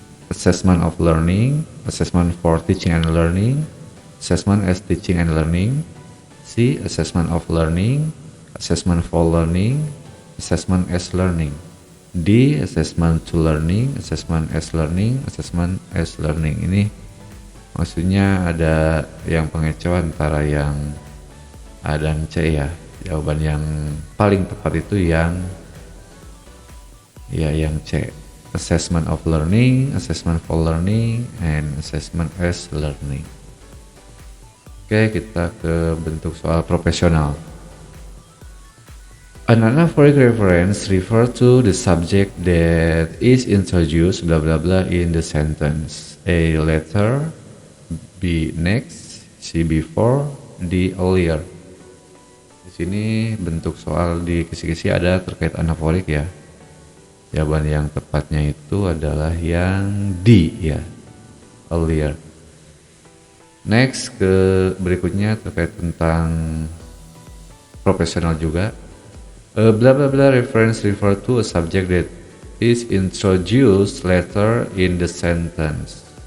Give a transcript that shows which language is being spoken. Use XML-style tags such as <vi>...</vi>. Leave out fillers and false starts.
<en>Assessment of learning, assessment for teaching and learning, assessment as teaching and learning. C. Assessment of learning, assessment for learning, assessment as learning. D. Assessment to learning, assessment as learning, assessment as learning.</en> <id>Ini maksudnya ada yang pengecoh antara yang A dan C ya. Jawaban yang paling tepat itu yang C.</id> <en>Assessment of learning, assessment for learning, and assessment as learning.</en> <id>Oke, kita ke bentuk soal profesional.</id> <en>An anaphoric reference refer to the subject that is introduced blah blah blah in the sentence. A later, B next, C before, D earlier.</en> <id>Di sini bentuk soal di kisi-kisi ada terkait anaforik ya. Jawaban yang tepatnya itu adalah yang D ya, earlier. Next ke berikutnya terkait tentang profesional juga.</id> <en>A blah blah blah reference refer to a subject that is introduced later in the sentence.</en>